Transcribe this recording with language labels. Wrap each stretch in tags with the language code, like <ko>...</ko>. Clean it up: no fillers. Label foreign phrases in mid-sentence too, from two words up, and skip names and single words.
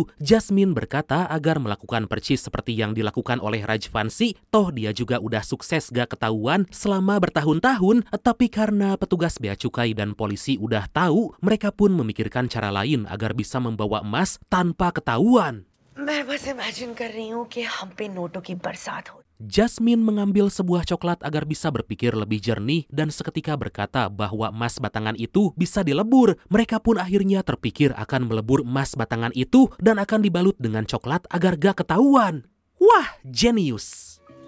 <id>Jasmine berkata agar melakukan percis seperti yang dilakukan oleh Rajvanshi, toh dia juga udah sukses gak ketahuan selama bertahun-tahun. Tapi karena petugas bea cukai dan polisi udah tahu, mereka pun memikirkan cara lain agar bisa membawa emas tanpa ketahuan.</id> <hi>मैं बस इमेजिन कर रही हूँ कि हम पे नोटों की बरसात हो.</hi> <id>Jasmine mengambil sebuah coklat agar bisa berpikir lebih jernih dan seketika berkata bahwa emas batangan itu bisa dilebur. Mereka pun akhirnya terpikir akan melebur emas batangan itu dan akan dibalut dengan coklat agar gak ketahuan. Wah, jenius!</id>